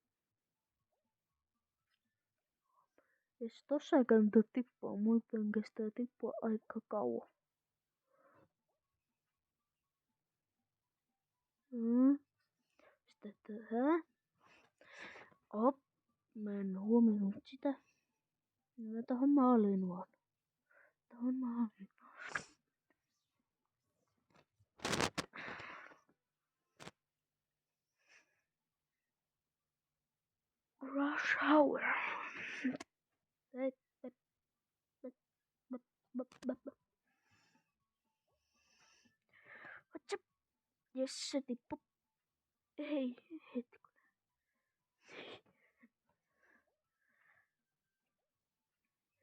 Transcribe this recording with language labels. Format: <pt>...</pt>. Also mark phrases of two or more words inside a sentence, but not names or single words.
<fi>Ja sit tossa ei kannata tippua, muuten kestää tippua aika kauan. Sitten tähän. Op, mä en huomannut sitä. Mä tohon maaliin vaan. Tohon maaliin. Rush Hour.</fi> <en>What's up?</en> <fi>Jes, se tippu. Ei, hetkonen.</fi>